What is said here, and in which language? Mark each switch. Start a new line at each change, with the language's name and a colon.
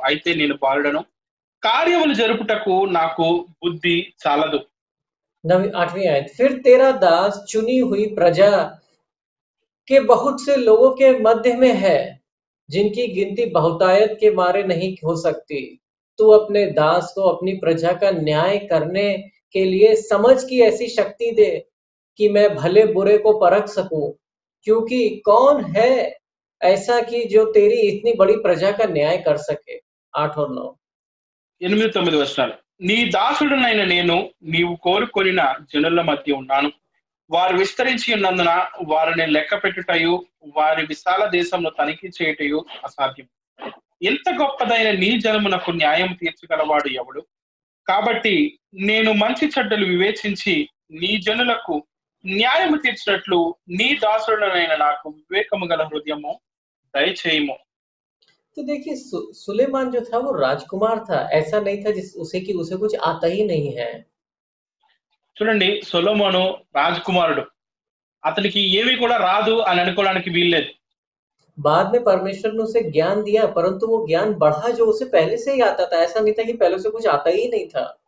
Telugu: అయితే నేను బాలుడను, కార్యములు జరుపుటకు నాకు బుద్ధి చాలదు.
Hindi: 8वीं आयत, फिर तेरा दास चुनी हुई प्रजा के बहुत से लोगों के मध्य में है, जिनकी गिनती बहुतायत के मारे नहीं हो सकती। तू अपने दास को अपनी प्रजा का न्याय करने के लिए समझ की ऐसी शक्ति दे कि मैं भले बुरे को परख सकूं, क्योंकि कौन है ऐसा कि जो तेरी इतनी बड़ी प्रजा का न्याय कर सके। 8 और 9,
Telugu: 8-9 వచనాలు, నీ దాసుడునైన నేను నీవు కోరుకొనిన జనుల మధ్య ఉన్నాను. వారు విస్తరించి ఉన్నందున వారిని లెక్క పెట్టుటయు వారి విశాల దేశంలో తనిఖీ చేయుటయు అసాధ్యం. ఎంత గొప్పదైన నీ జనమునకు న్యాయం తీర్చగలవాడు ఎవడు? కాబట్టి నేను మంచి చెడ్డలు వివేచించి నీ జనులకు న్యాయము తీర్చినట్లు నీ దాసుడునైన నాకు వివేకము గల హృదయము దయచేయము.
Hindi: तो देखिए सुलेमान जो था वो राजकुमार था, ऐसा नहीं था उसे कुछ आता ही नहीं है।
Telugu: చూడండి, సొలొమోను రాజకుమారుడు, అతనికి ఏమీ కూడా రాదు అని అనుకోవడానికి వీల్లేదు.
Hindi: बाद में परमेश्वर ने उसे ज्ञान दिया, परंतु वो ज्ञान बढ़ा जो उसे पहले से ही आता था। ऐसा नहीं था कि पहले से कुछ आता ही नहीं था।